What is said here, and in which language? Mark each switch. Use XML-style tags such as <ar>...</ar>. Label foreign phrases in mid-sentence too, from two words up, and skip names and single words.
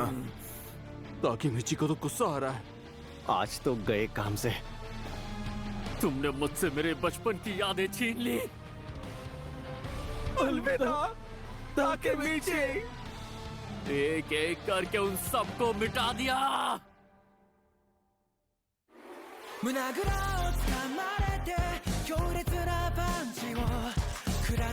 <hi>ताकेमिची को तो गुस्सा आ रहा है। आज तो गए काम से। तुमने मुझसे मेरे बचपन की यादें छीन ली। अलविदा ताकेमिची। एक एक करके उन सबको मिटा दिया।</hi> <ja>胸ぐらをつかまれて強烈なパンチを食ら</ja>